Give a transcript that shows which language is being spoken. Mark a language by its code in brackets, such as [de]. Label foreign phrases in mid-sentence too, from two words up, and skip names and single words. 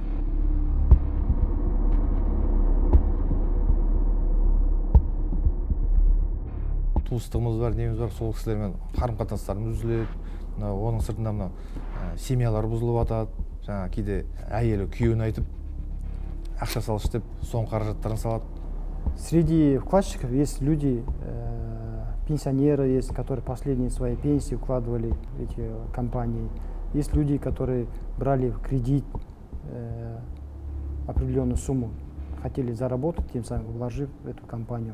[kk] Туыстығымыз бар, неміз бар, сол кісілермен қарым-қатынастарымыз үзіледі. Оның сыртында мына семьялар бұзылып жатады. Жаңа кейде әйелі күйеуін айтып, ақша салшы деп, соның қаражаттарын салады. [ru] Среди вкладчиков есть люди, пенсионеры есть, которые последние свои пенсии вкладывали в эти компании. Есть люди, которые брали в кредит определенную сумму, хотели заработать, тем самым вложив в эту компанию.